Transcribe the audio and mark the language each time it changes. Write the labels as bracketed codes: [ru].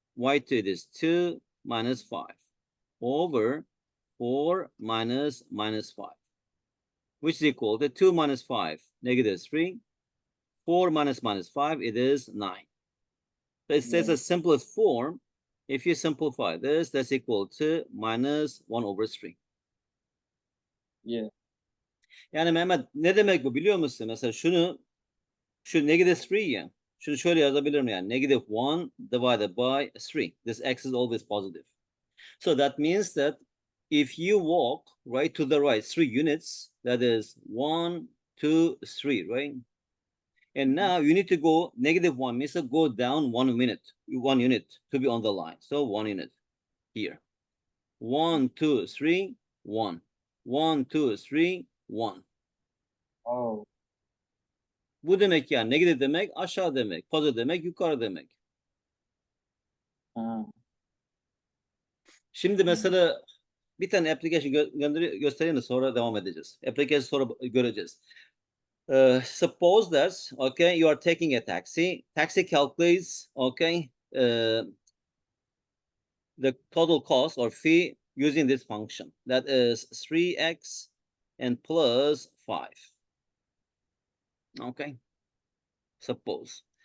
[en] Y2 is 2 minus 5 over 4 minus 5, which is equal to 2 minus 5, negative 3. 4 minus 5, it is 9. So it says Yeah. the simplest form. If you simplify this, that's equal to minus 1 over 3. Yeah. [tr] Yani Mehmet ne demek bu biliyor musun? Mesela şu negative 3 ya. Şunu şöyle yazabilirim yani. [en] Negative 1 divided by 3. This x is always positive. So that means that if you walk right to the right 3 units, that is 1, 2, 3, right? And now you need to go negative 1 means to go down 1 unit to be on the line. So 1 unit here. 1, 2, 3, 1. 1, 2, 3, 1. Oh. [tr] Bu demek yani negatif demek aşağı demek, pozitif demek yukarı demek. Şimdi mesela bir tane application göstereyim de sonra devam edeceğiz. Application sonra göreceğiz. [en] Suppose that, okay, you are taking a taxi. Taxi calculates, okay, the total cost or fee using this function. That is 3x and plus 5. Okay. Suppose.